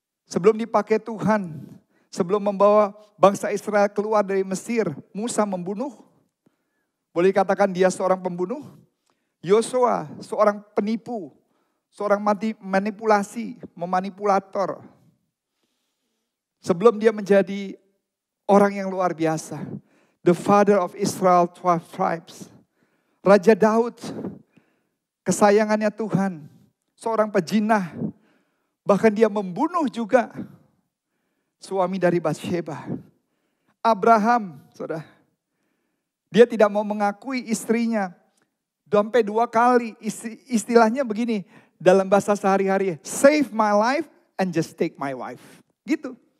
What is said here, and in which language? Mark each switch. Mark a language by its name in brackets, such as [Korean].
[Indonesian] Sebelum dipakai Tuhan. Sebelum membawa bangsa Israel keluar dari Mesir. Musa membunuh. Boleh dikatakan dia seorang pembunuh. Yosua seorang penipu. Seorang manipulasi. Memanipulator. Sebelum dia menjadi orang yang luar biasa. [English] The father of Israel 12 tribes. [Indonesian] Raja Daud. Kesayangannya Tuhan, seorang pejinah, bahkan dia membunuh juga suami dari Batsheba. Abraham, saudara, dia tidak mau mengakui istrinya, sampai 2 kali, istilahnya begini, dalam bahasa sehari-hari, [English] save my life and just take my wife. [Indonesian] Gitu.